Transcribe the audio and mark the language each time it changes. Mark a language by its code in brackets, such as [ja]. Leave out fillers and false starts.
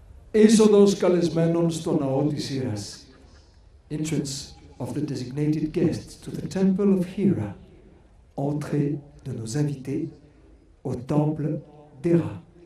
[el] Είσοδος καλεσμένων στο ναό της Ήρας. [en] Entrance of the designated guests to the temple of Hera. [fr] Entrée de nos invités au temple d'Héra.